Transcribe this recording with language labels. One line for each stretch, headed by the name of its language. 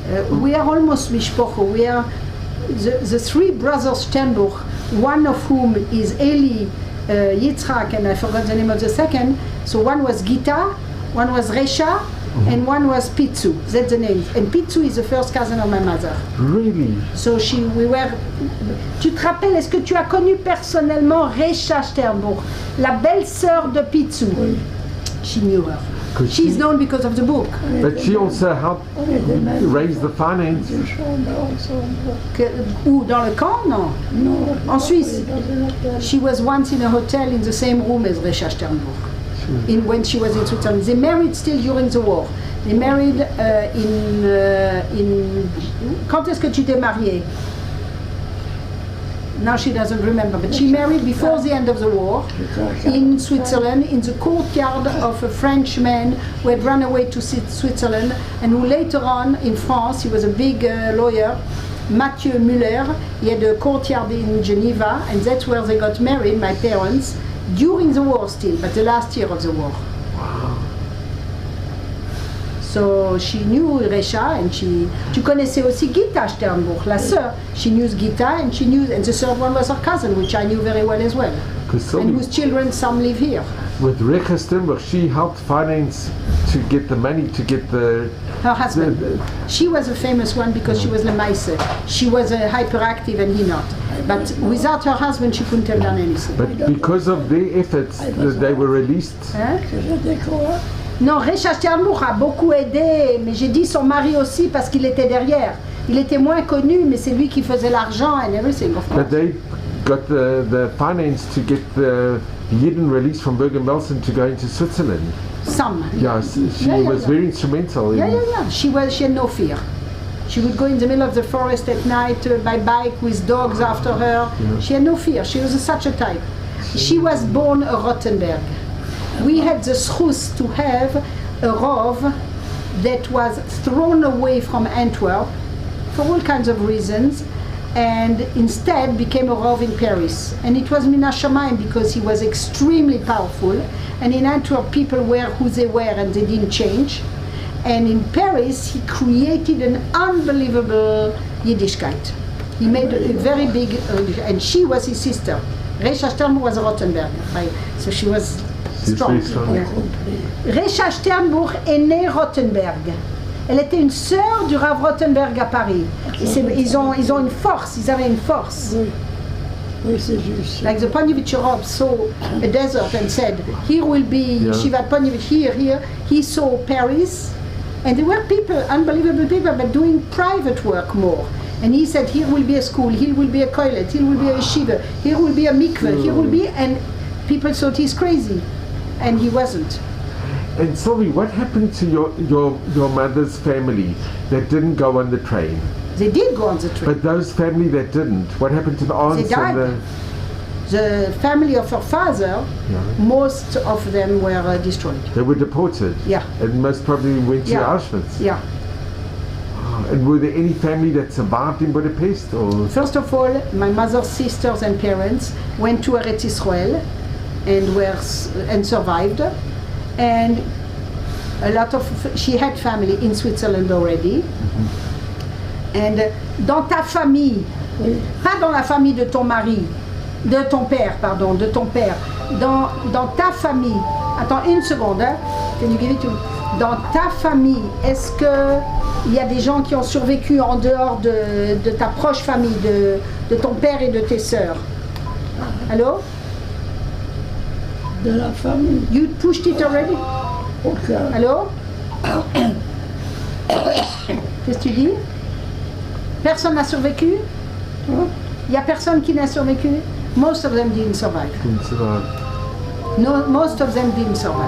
English: We are almost mishpocho. We are the three brothers Sternbuch, one of whom is Eli Yitzhak, and I forgot the name of the second. So one was Gita, one was Resha, and one was Pitsu. That's the name. And Pitsu is the first cousin of my mother. Really? So we were.
French: Tu te rappelles, est-ce que tu as connu personnellement Resha Sternbuch, la belle-sœur de Pitsu? Oui.
English: She knew her. She's known because of the book. But she also helped raise the finance.
French: Une chambre ensemble. Où dans le camp? Non. Non, En Suisse. dans un hôtel.
English: She was once in a hotel in the same room as Resha Sternbuch. When she was in Switzerland. They married still during the war. They married in.
French: Quand est-ce que tu t'es mariée?
English: Now she doesn't remember, but she married before the end of the war in Switzerland, in the courtyard of a French man who had run away to Switzerland and who later on in France, he was a big lawyer, Mathieu Muller. He had a courtyard in Geneva, and that's where they got married, my parents, during the war still, but the last year of the war. So she knew Resha, and
French: tu connaissais aussi Gita Sternbuch, la sœur.
English: She knew Gita, and and the third one was her cousin, which I knew very well as well. And whose children, some live here. With Rekha Sternbuch, she helped finance to get the money to get the. Her husband. She was a famous one because she was the Meise. She was hyperactive and he not. But without her husband, she couldn't have done anything. But because of their efforts, they were released.
French: Hein? Que j'étais quoi? Non, Resha Sternbuch a beaucoup aidé, mais j'ai dit son mari aussi parce qu'il était derrière. Il était moins connu, mais c'est lui qui faisait l'argent
English: and everything, of course. But they got the finance to get the Yidden released from Bergen Belsen to go into Switzerland. Some. Yes, she was very instrumental. In She had no fear. She would go in the middle of the forest at night by bike with dogs after her. Yeah. She had no fear. She was such a type. She was born a Rottenberg. We had the schus to have a rov that was thrown away from Antwerp for all kinds of reasons, and instead became a Rav in Paris. And it was Mina Shamayim because he was extremely powerful, and in Antwerp people were who they were and they didn't change. And in Paris he created an unbelievable Yiddishkeit. He made a very big, and she was his sister. Recha Sternburg was a Rothenberg, so she was strong.
French: Yeah. Recha Sternburg est née Rothenberg. Elle était une sœur du Rav Rothenberg à Paris. Ils ont une force, ils avaient une force. Oui. Oui, c'est juste.
English: Like the Ponyvich Rav saw a desert and said, here will be Yeshivat Ponyvich, here. He saw Paris, and there were people, unbelievable people, but doing private work more. And he said, here will be a school, here will be a koilet, here will be a yeshiva, here will be a mikveh, here will be, and people thought he's crazy, and he wasn't. And Sylvie, what happened to your mother's family that didn't go on the train? They did go on the train. But those family that didn't, what happened to the aunts? They died. The family of her father, most of them were destroyed. They were deported? Yeah. And most probably went to Auschwitz? Yeah. And were there any family that survived in Budapest? Or? First of all, my mother's sisters and parents went to Eretz Israel and survived. And a lot of, she had family in Switzerland already. Mm-hmm.
French: And dans ta famille, pas dans la famille de ton mari, de ton père, pardon, de ton père, dans ta famille, attends une seconde, hein,
English: can you give it to me?
French: Dans ta famille, est-ce qu'il y a des gens qui ont survécu en dehors de ta proche famille, de ton père et de tes sœurs? Allô? De la famille.
English: You pushed it already? Okay.
French: Allô? Qu'est-ce que tu dis? Personne n'a survécu? Il n'y a personne qui n'a survécu?
English: Most of them didn't survive. Didn't survive. No, most of them didn't survive.